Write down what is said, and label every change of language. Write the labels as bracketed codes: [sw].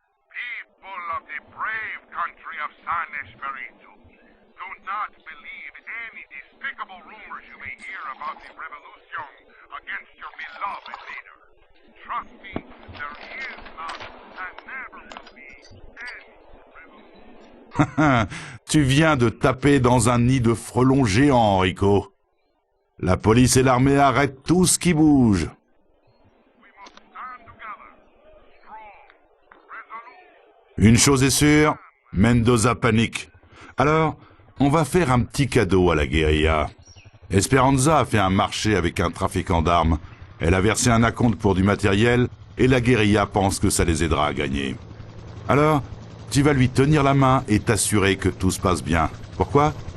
[en] People of the brave country of San Espiritu, do not believe any despicable rumors you may hear about the revolution against your beloved leader. Trust me, there is not and never will be any revolution. [fr] Tu viens de taper dans un nid de frelons géants, Rico. La police et l'armée arrêtent tout ce qui bouge. [en] We must stand together, strong, resolute. [fr] Une chose est sûre, Mendoza panique. Alors, on va faire un petit cadeau à la guérilla. Esperanza a fait un marché avec un trafiquant d'armes. Elle a versé un acompte pour du matériel et la guérilla pense que ça les aidera à gagner. Alors, tu vas lui tenir la main et t'assurer que tout se passe bien. Pourquoi?